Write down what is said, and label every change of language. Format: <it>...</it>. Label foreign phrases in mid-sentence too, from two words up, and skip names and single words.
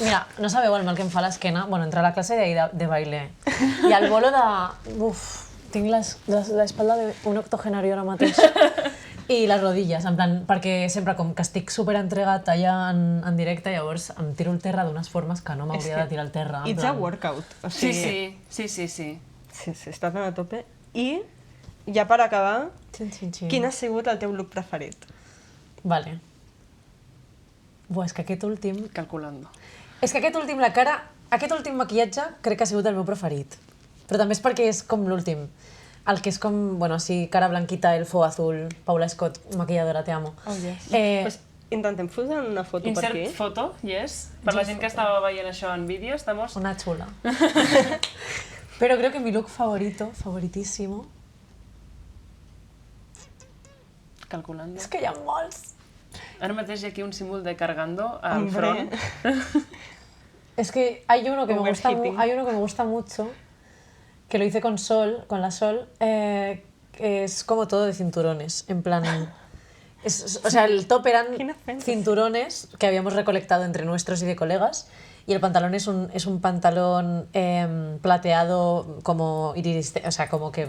<ca>Mira, no sabeu el mal que em fa l'esquena, bueno, entre la classe de baile i el bolo de... Uf, tinc l'espalda d'un octogenario ara mateix. I les rodilles, en plan, perquè sempre com que estic superentregat allà en directe, llavors em tiro al terra d'unes formes que no m'hauria de tirar al terra. en</ca> <en>It's</en> <ca>plan.</ca> <en>a workout.</en> <ca>O Sí, sigui, sí. Sí, estàs a tope. I, ja per acabar, Xin, xin, xin. quin ha sigut el teu look preferit? Vale. Buah, és que aquest últim...</ca> <es>Calculando.</es> <ca>És que aquest últim, aquest últim maquillatge crec que ha sigut el meu preferit. Però també és perquè és com l'últim. El que és com, bueno, sí,</ca> <es>cara blanquita, elfo azul, Paula Scott, maquilladora, te amo.</es> <en>Oh, yes.</en> <es>Pues,</es> <ca>intentem posar una foto per</ca> <en>Insert</en> <ca>aquí.</ca> <en>foto, yes.</en> <ca>Per la gent que estava veient això en vídeo,</ca> <es>estamos... una chula. Pero creo que mi look favorito, favoritísimo... Calculando.</es> <ca>És que hi ha molts. Ara mateix hi ha aquí un símbol de cargando al</ca> <es>Hombre.</es> <ca>front.</ca> <es>Es que hay uno que me gusta,</es> <en>Overheating.</en> <es>hay uno que me gusta mucho, que lo hice con Sol, con la Sol, que es como todo de cinturones, en plan... o sea, el top eran</es> <ca>Quina fantasy.</ca> <es>cinturones que habíamos recolectado entre nuestros y de colegas, y el pantalón es un pantalón plateado como iridiscente, o sea, como que</es>